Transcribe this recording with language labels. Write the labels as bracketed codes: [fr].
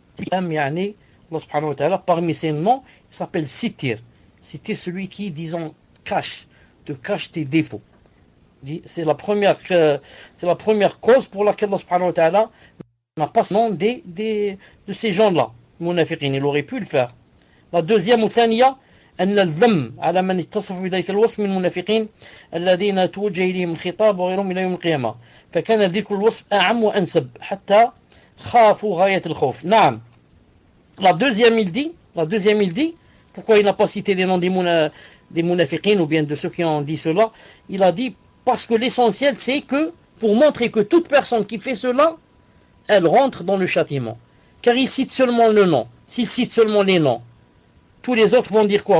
[fr] Allah subhanahu wa ta'ala, parmi ses noms, il s'appelle Sittir. Sittir, celui qui, disons, te cache tes défauts. C'est la première cause pour laquelle Allah subhanahu wa ta'ala n'a pas ce nom de ces gens-là. Munafiqin, il aurait pu le faire. La deuxième, [ar] ثانية أن الذم على من اتصف بذلك الوصف من المنافقين الذين توجه إليهم الخطاب وغيرهم إلى يوم القيامة فكان ذكر الوصف أعم وأنسب حتى خافوا غاية الخوف. نعم. [fr] La deuxième il dit, pourquoi il n'a pas cité les noms des munafiqin ou bien de ceux qui ont dit cela? Il a dit parce que l'essentiel c'est que pour montrer que toute personne qui fait cela, elle rentre dans le châtiment. Car il cite seulement le nom. S'il cite seulement les noms, tous les autres vont dire quoi?